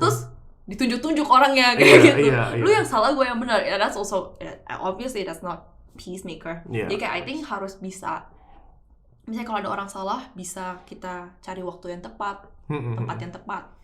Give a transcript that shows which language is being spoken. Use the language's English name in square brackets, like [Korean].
[Indonesian] Terus ditunjuk-tunjuk orangnya kayak gitu. Lu yang salah, gua yang benar. [English] Yeah, that's also obviously that's not peacemaker. [Indonesian] Jadi kayak [English] I think [Indonesian] harus bisa, misalnya kalau ada orang salah, bisa kita cari waktu yang tepat, tempat yang tepat.